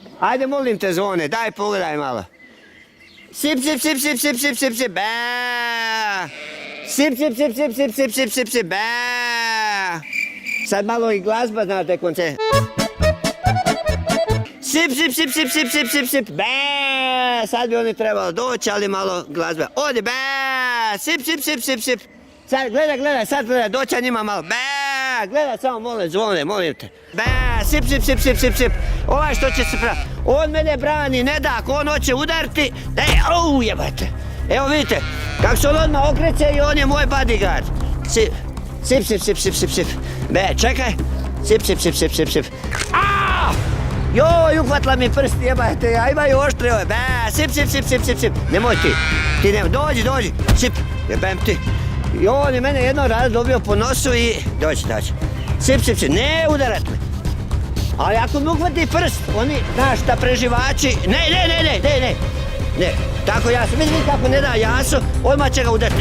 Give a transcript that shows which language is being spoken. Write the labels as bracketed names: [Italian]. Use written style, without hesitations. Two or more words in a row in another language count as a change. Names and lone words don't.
[Croatian] Ajde, molim te, Zvone, daj pogledaj malo. Sip, sip, sip, sip, sip, sip, sip, sip, be. Sip, sip, sip, sip, sip, sip, sip, sip, sip, be. Sad malo i glazba, znate, koncert. Sip, sip, sip, sip, sip, sip, sip, sip, be. Sad bi oni trebalo doći, ali malo glazbe. Odi, be. Sip, sip, sip, sip, sip. Sad, gledaj, sad gledaj, doća njima malo. Be. Gledaj, samo molim, Zvone, molim te. Be. Sip, sip, sip, sip, sip, sip. Ovaj što će se pravi. On mene brani, ne da, ako on hoće udariti. Jebate. Evo vidite, kako se on odmah okreće i on je moj bodyguard. Sip, sip, sip, sip, sip, sip, sip. Be, čekaj. Sip, sip, sip, sip, sip, sip. Joj, uhvatila mi prsti, jebate, a imaju oštre ove. Be, sip, sip, sip, sip, sip, sip. Nemoj ti. Ti nemoj, dođi. Sip, jebem ti. I on je mene jedno raz dobio po nosu i dođi. Sip, sip, sip, ne udarat me. Ali ako mi uhvati prst, oni, znaš, ta preživači, ne, tako Jaso, vidi kako ne da Jaso, odmah će ga udariti.